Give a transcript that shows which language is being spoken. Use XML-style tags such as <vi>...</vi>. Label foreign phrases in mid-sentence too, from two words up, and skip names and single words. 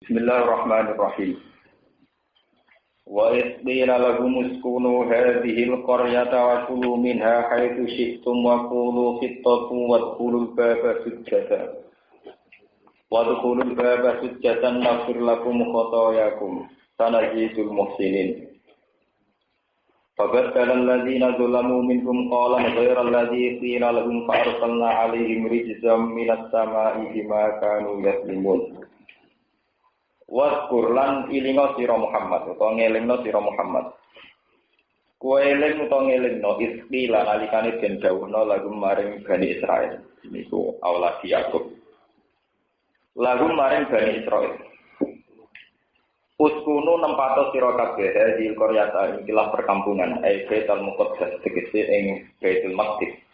<ar>Bismillahirrahmanirrahim. وإذ قيل لهم اسكنوا هذه القرية وكلوا منها حيث شئتم وقولوا حطة وقولوا الباب سجدا. وقولوا الباب سجدا نغفر لكم خطاياكم سنزيد المحسنين. فبدل الذين ظلموا منهم قولا غير الذي قيل لهم فأرسلنا عليهم رجزا من السماء بما كانوا يظلمون.</ar> <jv>Waskur lan ilinga sira Muhammad utawa ngelingno sira Muhammad. Kowe eling utawa ngelingno istilah nalikane den dawuhna lagu maring Bani Israil. Niku aulad Yakub. Lagu maring Bani Israil. Uskunu nempato sira kabeh di Qaryata ikilah perkampungan Baitul Muqaddas tegese ing Baitul Maqdis.</jv>